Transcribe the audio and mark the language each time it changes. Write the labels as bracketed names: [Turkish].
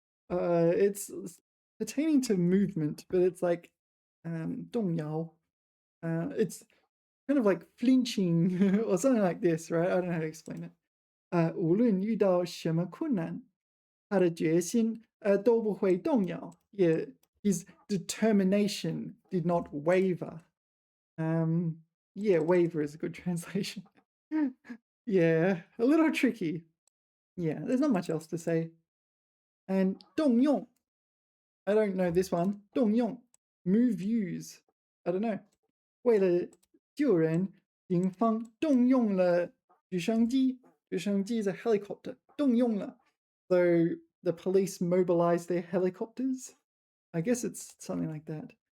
[English] It's pertaining to movement, but it's like 动摇. It's kind of like flinching or something like this, right? I don't know how to explain it. [Chinese] 无论遇到什么困难，他的决心都不会动摇. [English] Yeah, his determination did not waver. Yeah, waver is a good translation. Yeah, a little tricky. Yeah, there's not much else to say. And 动用, I don't know this one. 动用, move, use. I don't know. [Chinese] 为了救人，警方动用了直升机。 [English] 直升机 is a helicopter. [Chinese] 动用了. [English] So the police mobilized their helicopters. I guess it's something like that.